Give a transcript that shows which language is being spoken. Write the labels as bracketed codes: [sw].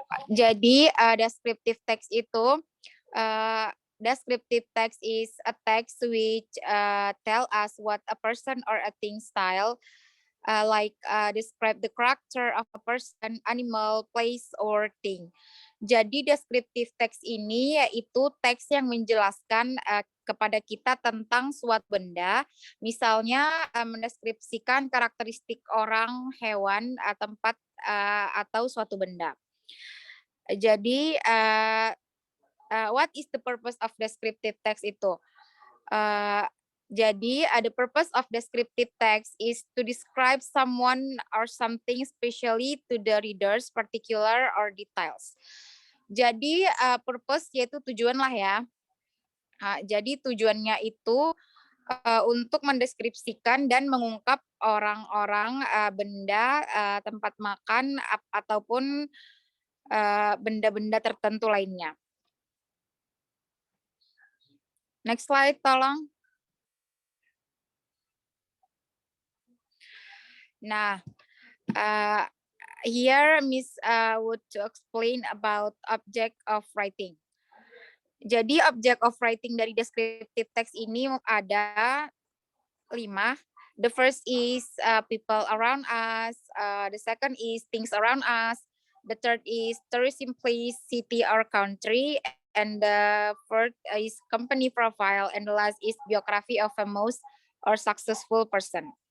[en] Jadi descriptive text itu descriptive text is a text which tell us what a person or a thing style, describe the character of a person, animal, place, or thing. [id] Jadi descriptive text ini yaitu teks yang menjelaskan kepada kita tentang suatu benda, misalnya mendeskripsikan karakteristik orang, hewan, tempat, atau suatu benda. [en] Jadi what is the purpose of descriptive text itu? Jadi, the purpose of descriptive text is to describe someone or something specially to the readers, particular or details. [id] Jadi, purpose yaitu tujuan lah ya. Jadi, tujuannya itu untuk mendeskripsikan dan mengungkap orang-orang, benda, tempat makan, ataupun benda-benda tertentu lainnya. [en] Next slide, [id] tolong. [en] Nah, here Miss would to explain about object of writing. [id] Jadi object of writing dari descriptive text ini ada 5. [en] The first is people around us. The second is things around us. The third is tourism place, city or country. And the fourth is company profile. And the last is biography of a most or successful person.